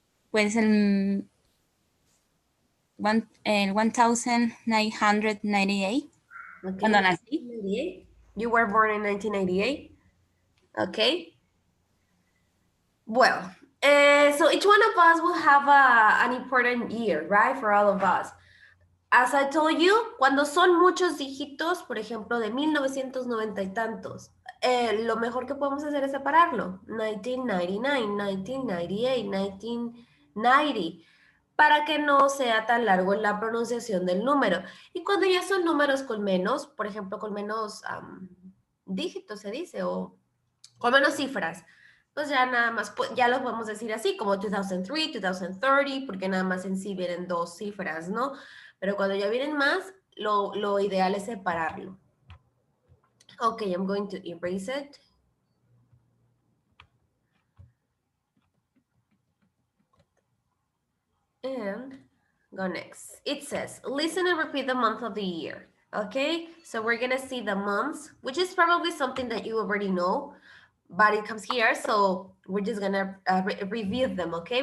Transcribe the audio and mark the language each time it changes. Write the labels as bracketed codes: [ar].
[es] Pues el 1998, [en] Okay, [es] cuando nací. [en] 1998. You were born in 1998. Okay. Well, so each one of us will have an important year, right? For all of us. As I told you, [es] cuando son muchos dígitos, por ejemplo, de 1990 y tantos, lo mejor que podemos hacer es separarlo. 1999, 1998, 1990, para que no sea tan largo en la pronunciación del número. Y cuando ya son números con menos, por ejemplo, con menos dígitos se dice, o con menos cifras, pues ya nada más, pues ya los podemos decir así, como 2003, 2030, porque nada más en sí vienen dos cifras, ¿no? Pero cuando ya vienen más, lo ideal es separarlo. [en] Okay, I'm going to erase it. And go next. It says, listen and repeat the month of the year. Okay, so we're gonna see the months, which is probably something that you already know, but it comes here, so we're just gonna review them, okay?